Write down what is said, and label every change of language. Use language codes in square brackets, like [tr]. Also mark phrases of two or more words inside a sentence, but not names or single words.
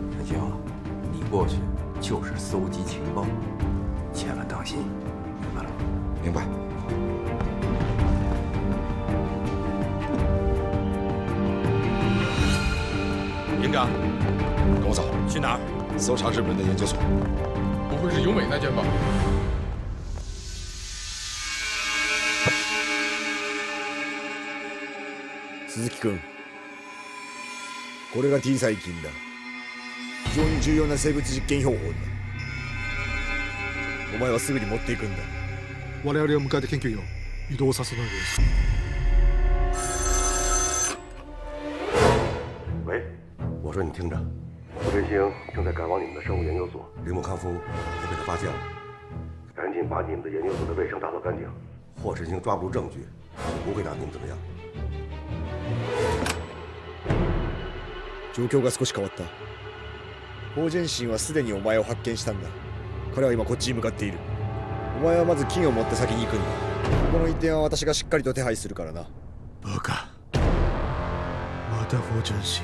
[zh] 陈星啊，你过去就是搜集情报，千万当心，明白了？明白。营长，跟我走。去哪儿？搜查日本人的研究所。不会是永美那间吧？ [ja] 鈴木君、これが T 細菌だ。非常に重要な生物実験標本だ。お前はすぐに持っていくんだ。我々を迎えて研究員を移動させないです。 [zh] 喂，我说你听着，胡振兴正在赶往你们的生物研究所，铃木康夫也被他发现了，赶紧把你们的研究所的卫生打扫干净。霍振兴抓不住证据，就不会拿你们怎么样。 [ja] 状況が少し変わった。法人神はすでにお前を発見したんだ。彼は今こっちに向かっている。お前はまず金を持って先に行くんだ。この一点は私がしっかりと手配するからな。バカ。また法人神。